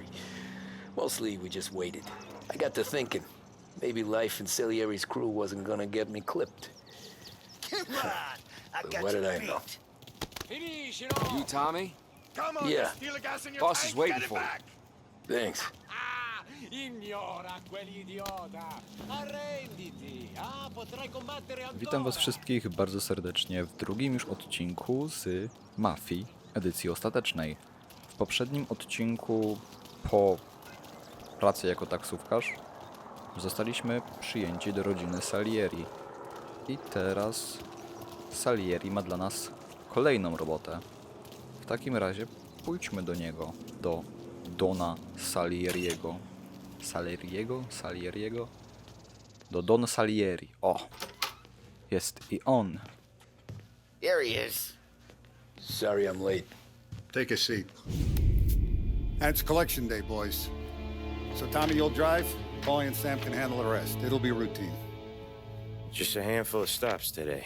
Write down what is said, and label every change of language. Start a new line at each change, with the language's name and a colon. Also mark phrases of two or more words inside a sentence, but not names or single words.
English: Mostly we just waited. I got to thinking, maybe life in Salieri's crew wasn't gonna get me clipped. Come on, I But got what you did I beat. know? You, Tommy? Come on, Yeah. there's steel gas in your Boss tank. is waiting Get it for you. back. Thanks.
Italian: Ignora quell'idiota! Arrenditi! Potrai combattere ancora!
Polish: Witam was wszystkich bardzo serdecznie w drugim już odcinku z Mafii, edycji ostatecznej. W poprzednim odcinku, po pracy jako taksówkarz, zostaliśmy przyjęci do rodziny Salieri. I teraz Salieri ma dla nas kolejną robotę. W takim razie pójdźmy do niego, do Dona Salieriego. Salieriego? Do Don Salieri. O! Jest i on.
English: Here he is. Sorry I'm late. Take a seat. And it's collection day, boys. So Tommy, you'll drive. Paulie and Sam can handle the rest. It'll be routine. Just a handful of stops today.